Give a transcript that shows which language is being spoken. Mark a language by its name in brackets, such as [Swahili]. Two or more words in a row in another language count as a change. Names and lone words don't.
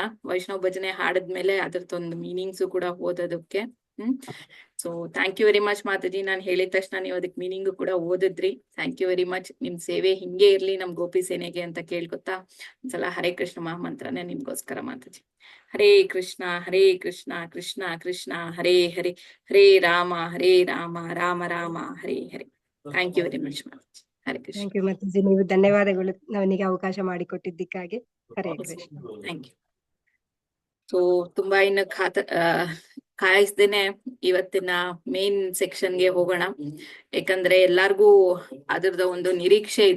[Kannada] ವೈಷ್ಣವ ಭಜನೆ ಹಾಡಿದ್ಮೇಲೆ ಅದ್ರದ್ದೊಂದು ಮೀನಿಂಗ್ಸ್ ಕೂಡ ಓದೋದಕ್ಕೆ. [English] so thank you very much Mataji. [Kannada] ನಾನು ಹೇಳಿದ ತಕ್ಷಣ ನೀವು ಅದಕ್ಕೆ ಮೀನಿಂಗ್ ಕೂಡ ಓದಿದ್ರಿ. [English] thank you very much. [Kannada] ನಿಮ್ ಸೇವೆ ಹಿಂಗೆ ಇರ್ಲಿ ನಮ್ ಗೋಪಿ ಸೇನೆಗೆ ಅಂತ ಕೇಳ್ಕೊತಾ ಒಂದ್ಸಲ ಹರೇ ಕೃಷ್ಣ ಮಹಾಮಂತ್ರನೇ ನಿಮ್ಗೋಸ್ಕರ ಮಾತಾಜಿ. [Sanskrit] ಹರೇ ಕೃಷ್ಣ ಕೃಷ್ಣ ಕೃಷ್ಣ ಹರೇ ಹರೇ, ಹರೇ ರಾಮ ರಾಮ ರಾಮ ಹರೇ ಹರೇ. [English] thank you very much Mataji. [Sanskrit] ಹರೇ ಕೃಷ್ಣ. [English] thank you Mataji. [Kannada] ನೀವು ಧನ್ಯವಾದಗಳು ನನಗೆ ಅವಕಾಶ ಮಾಡಿಕೊಟ್ಟಿದ್ದಕ್ಕಾಗಿ. [Sanskrit] ಹರೇ ಕೃಷ್ಣ. [English] thank you. [Kannada] ಸೊ ತುಂಬಾ ಇನ್ನು ಕಾಯಿಸ್ದೇನೆ ಇವತ್ತಿನ [English] main section [Kannada] ಹೋಗೋಣ. ಯಾಕಂದ್ರೆ ಎಲ್ಲಾರ್ಗೂ ಅದ್ರದ ಒಂದು ನಿರೀಕ್ಷೆ ಇದೆ.